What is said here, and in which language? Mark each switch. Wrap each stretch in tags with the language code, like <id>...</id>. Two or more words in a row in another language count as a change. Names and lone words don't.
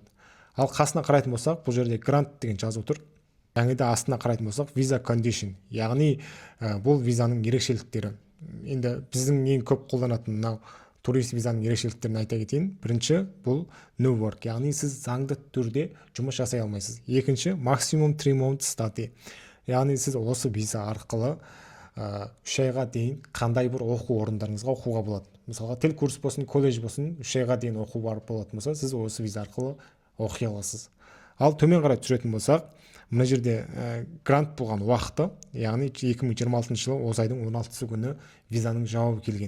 <kk>Ал қасына қарайтын болсақ, бұл жерде грант деген жазып отыр. Және де астына қарайтын болсақ,</kk> <en>visa condition,</en> <kk>яғни бұл визаның ерекшеліктері. Енді біздің ең көп қолданатын мынау турист визаның ерекшеліктерін айта кетейін. Бірінші, бұл</kk> <en>no work,</en> <kk>яғни сіз заңды түрде жұмыс жасай алмайсыз. Екінші,</kk> <en>maximum 3 months study,</en> <kk>яғни сіз осы виза арқылы 3 айға дейін қандай бір оқу орындарыңызға оқуға болады. Мысалға тіл курс болсын, колледж болсын, 3 айға дейін оқу барып болатын болса, сіз осы виза арқылы оқи аласыз. Ал төмен қарай түсіретін болсақ, мына жерде грант болған уақыты, яғни 2026 жылы осы айдың 16 күні визаның жауабы келген.</kk>